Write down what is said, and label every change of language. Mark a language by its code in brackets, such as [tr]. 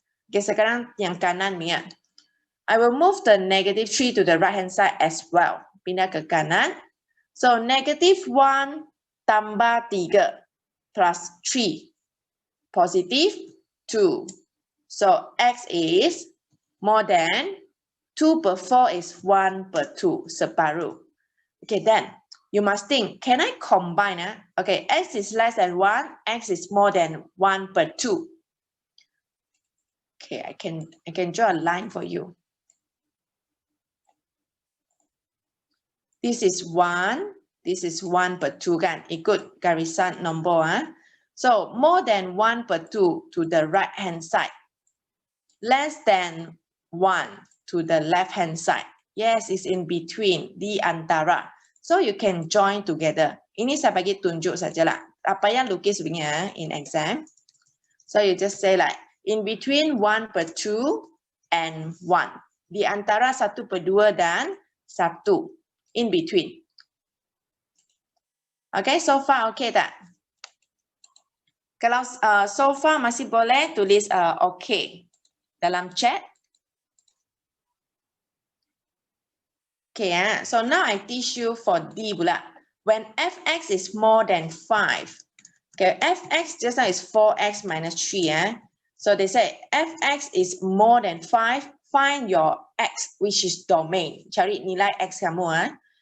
[ms] Okay, sekarang yang kanan ni. [en] I will move the negative 3 to the right hand side as well. [ms] Pindah ke kanan. [en] So negative 1 tambah 3 plus 3. Positive 2. So x is more than 2 per 4 is 1 per 2. [ms] Separuh. [en] Okay, then you must think, can I combine? Okay, x is less than 1, x is more than 1 per 2. Okay, I can draw a line for you. This is 1, this is 1 per 2 kan? [ms] Ikut garisan nombor. [en] So more than 1 per 2 to the right hand side. Less than 1 to the left hand side. Yes, it's in between, [ms] di antara. [en] So you can join together. [ms] Ini saya bagi tunjuk sajalah. Apa yang lukis punya [en] in exam. So you just say like, in between 1 per 2 and 1. [ms] Di antara 1 per 2 dan 1. [en] In between. Okay, so far okay tak? [ms] Kalau so far masih boleh tulis okay dalam chat. [en] Okay, so now I teach you for D pula. When fx is more than 5. Okay, fx just now is 4x minus 3. So they say fx is more than 5. Find your x, which is domain. [ms] Cari nilai x kamu.